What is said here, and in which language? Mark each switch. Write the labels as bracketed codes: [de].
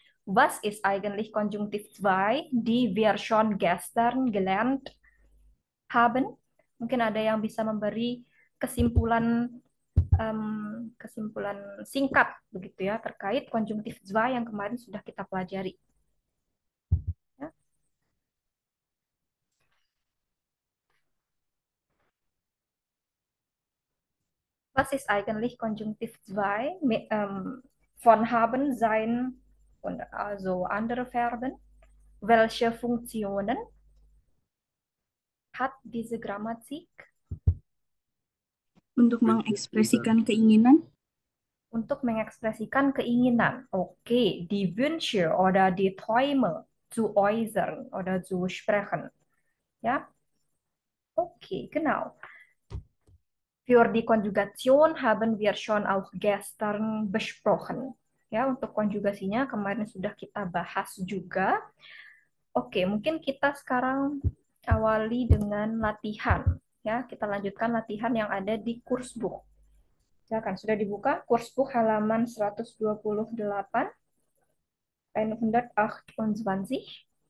[de] Was ist eigentlich Konjunktiv 2, die wir schon gestern gelernt haben? [id] Mungkin ada yang bisa memberi kesimpulan kesimpulan singkat begitu ya terkait konjunktif 2 yang kemarin sudah kita pelajari. Ya. [de] Was ist eigentlich Konjunktiv 2? Von haben, sein und also andere Verben. Welche Funktionen hat diese Grammatik? [id] Untuk mengekspresikan keinginan. Untuk mengekspresikan keinginan. [de] Okay, die Wünsche oder die Träume zu äußern oder zu sprechen. Ja, okay, genau. Für die Konjugation haben wir schon auch gestern besprochen. [id] Ya, untuk konjugasinya kemarin sudah kita bahas juga. Oke, mungkin kita sekarang awali dengan latihan. Ya, kita lanjutkan latihan yang ada di Kursbuch. Silakan, sudah dibuka Kursbuch halaman 128, 128.